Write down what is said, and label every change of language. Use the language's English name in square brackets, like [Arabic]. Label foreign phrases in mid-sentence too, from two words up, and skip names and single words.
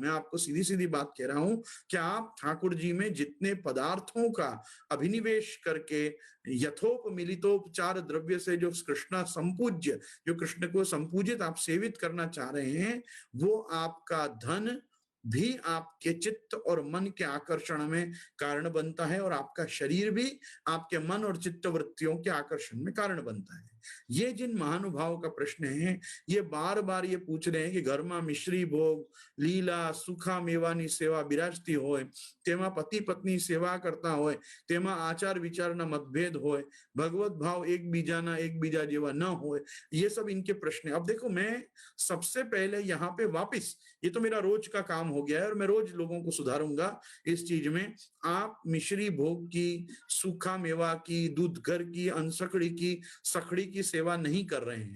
[Hindi] मैं आपको सीधी सीधी बात कह रहा हूं कि आप ठाकुर जी में जितने पदार्थों का अभिनिवेश करके यथोपमिलितोपचार द्रव्य से जो कृष्णा संपूज्य, जो कृष्ण को संपूजित आप सेवित करना चाह रहे हैं, वो आपका धन भी आपके चित्त और मन के आकर्षण में कारण बनता है, और आपका शरीर भी आपके मन और चित्त वृत्तियों के आकर्षण में कारण बनता है। ये जिन महानुभाव का प्रश्न है, ये बार बार ये पूछ रहे हैं कि [Gujarati] ઘર મેં મિશ્રી ભોગ લીલા સુખા મેવાની સેવા બિરાજતી હોય, તેમા પતિ પત્ની સેવા કરતા હોય, તેમા આચાર વિચાર ના મતભેદ હોય, ભગવત ભાવ એક બીજા જેવા ન હોય, [Hindi] ये सब इनके प्रश्न है। अब देखो, मैं सबसे पहले यहाँ पे वापिस, ये तो मेरा रोज का काम हो गया है और मैं रोज लोगों को सुधारूंगा इस चीज में। आप मिश्री भोग की, सूखा मेवा की, दूध घर की, अनसकड़ी की, सखड़ी की सेवा नहीं कर रहे हैं।